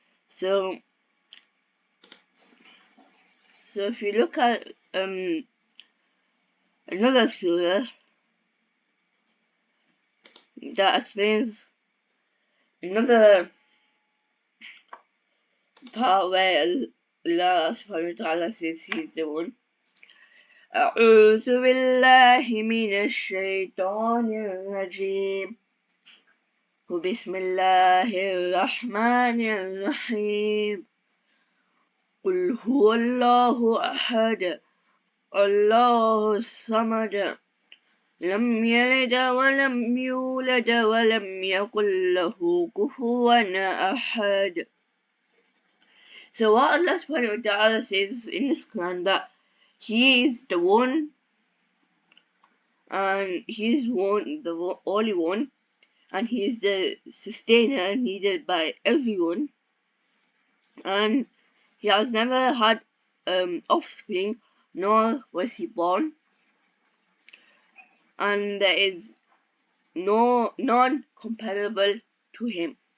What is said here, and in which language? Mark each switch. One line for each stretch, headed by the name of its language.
English: So if you look at another surah that explains another part where Allah SWT says He's the one.
Arabic: أعوذ بالله من الشيطان الرجيم بسم الله الرحمن الرحيم قل هو الله أحد الله الصمد لم يلد ولم يولد ولم يكن له كفوا أحد.
English: So what Allah SWT says in His Quran that He is the one and He is one, the only one, and He is the sustainer needed by everyone, and He has never had offspring, nor was He born, and there is none comparable to Him.